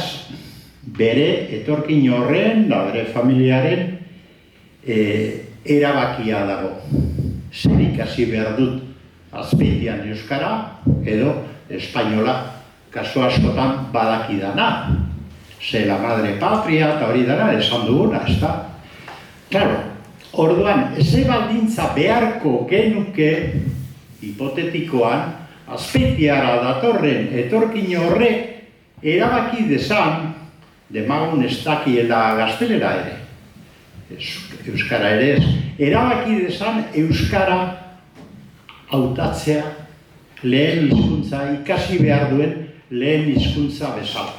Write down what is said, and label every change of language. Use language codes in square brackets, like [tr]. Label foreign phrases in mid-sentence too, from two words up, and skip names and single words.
[eu] Beraz, bere etorkin horren, da bere familiaren erabakia dago. Zer ikasi behar dut Azpeitian euskara edo espainola, kasu askotan badakidana. Ze [es] la madre patria [eu] eta hori dara esan duguna, ez da? Claro, orduan, ze baldintza beharko genuke hipotetikoan, Azpeitiara datorren etorkin horrek erabaki dezan, demagun ez dakiela gaztelera ere, euskara ere ez, erabaki dezan euskara hautatzea lehen hizkuntza, ikasi behar duen lehen hizkuntza bezala.